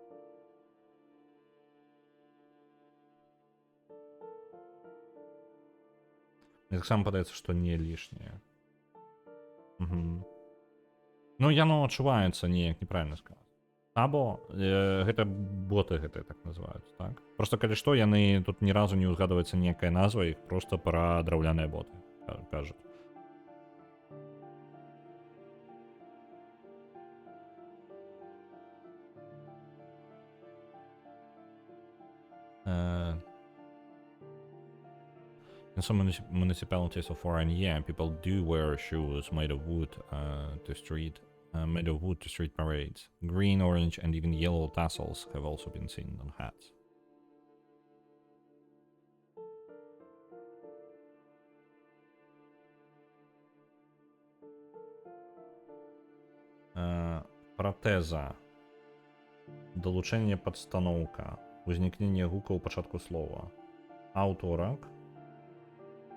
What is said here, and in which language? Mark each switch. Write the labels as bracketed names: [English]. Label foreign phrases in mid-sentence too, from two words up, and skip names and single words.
[Belarusian] Мне таксама падаецца, што не лішняе. Ну, яно адчуваецца неяк неправільна сказаць. Або гэта боты гэтыя так называюць, так? Просто калі што, яны тут ні разу не ўзгадваецца некая назва, іх просто пра драўляныя боты кажуць. [English] In some municipalities of Oranje, people do wear shoes made of wood to street parades. Green, orange, and even yellow tassels have also been seen on hats. [Belarusian] Пратэза. Далучэнне падстаноўка. Узнікненне гука ў пачатку слова.